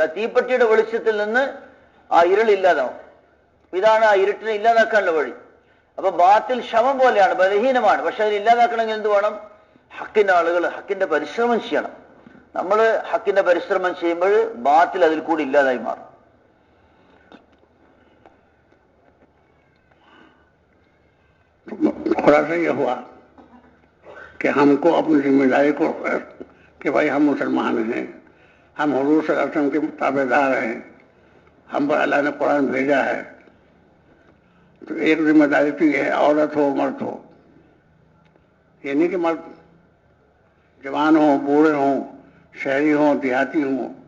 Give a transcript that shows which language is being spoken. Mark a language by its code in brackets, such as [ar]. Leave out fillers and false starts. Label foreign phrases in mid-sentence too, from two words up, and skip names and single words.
[ml] ആ തീപ്പെട്ടിയുടെ വെളിച്ചത്തിൽ നിന്ന് ആ ഇരുൾ ഇല്ലാതാവും. ഇതാണ് ആ ഇരുട്ടിനെ ഇല്ലാതാക്കാനുള്ള വഴി. അപ്പൊ ബാത്തിൽ ശവം പോലെയാണ്, ബലഹീനമാണ്. പക്ഷെ അതിന് ഇല്ലാതാക്കണമെങ്കിൽ എന്ത് വേണം? ഹക്കിന്റെ ആളുകൾ ഹക്കിന്റെ പരിശ്രമം ചെയ്യണം. നമ്മൾ ഹക്കിന്റെ പരിശ്രമം ചെയ്യുമ്പോൾ ബാത്തിൽ അതിൽ കൂടി ഇല്ലാതായി മാറും. [hi] खुलासा ये हुआ कि हमको अपनी जिम्मेदारी को कि भाई हम मुसलमान हैं, हम हुजूर [ar] صلى الله عليه وسلم [hi] के ताबेदार हैं, हम पर अल्लाह ने कुरान भेजा है, तो एक जिम्मेदारी तो ये है, औरत हो मर्द हो, ये नहीं कि मर्द जवान हो, बूढ़े हो, शहरी हो, देहाती हो,